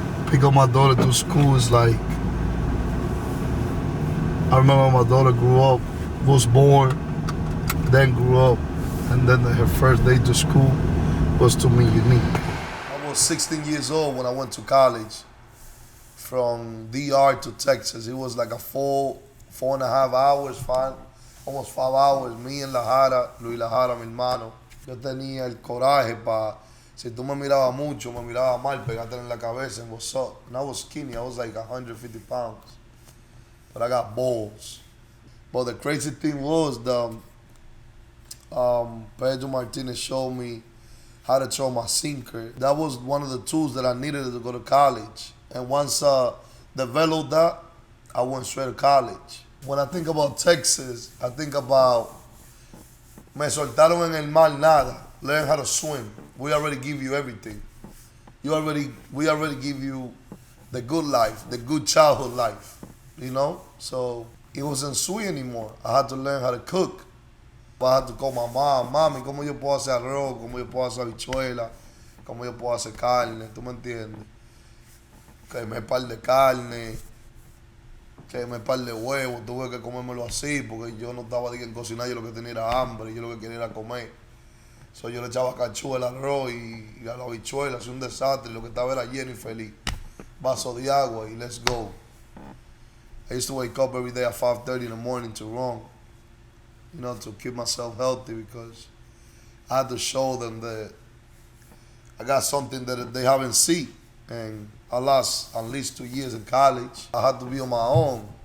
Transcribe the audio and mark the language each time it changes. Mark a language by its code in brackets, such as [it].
[en] pick up my daughter to school is like, I remember my daughter grew up, was born, then grew up, and then her first day to school was to me unique. I was 16 years old when I went to college from DR to Texas. It was like a 4.5 hours, almost 5 hours. [es] Me en La Jara, Luis La Jara, mi hermano. Yo tenía el coraje para, si tú me mirabas mucho, me mirabas mal, pegarte en la cabeza [en] and what's up. And I was skinny, I was like 150 pounds. But I got balls. But the crazy thing was Pedro Martinez showed me how to throw my sinker. That was one of the tools that I needed to go to college. And once I developed that, I went straight to college. When I think about Texas, I think about [es] me soltaron en el mar nada. [en] Learn how to swim. We already give you everything. We already give you the good life, the good childhood life. You know? So it wasn't sweet anymore. I had to learn how to cook. I had to call my mom, [es] mami, ¿cómo yo puedo hacer arroz? ¿Cómo yo puedo hacer habichuela? ¿Cómo yo puedo hacer carne? ¿Tú me entiendes? Que me par de carne, que me par de huevos, tuve que comérmelo así porque yo no estaba en cocinar, yo lo que tenía era hambre, yo lo que quería era comer. So yo le echaba cachú al arroz y a la habichuela, hacía un desastre, lo que estaba era lleno y feliz. Vaso de agua y [en] let's go. I used to wake up every day at 5:30 in the morning to run, you know, to keep myself healthy because I had to show them that I got something that they haven't seen. And I lost at least 2 years in college. I had to be on my own.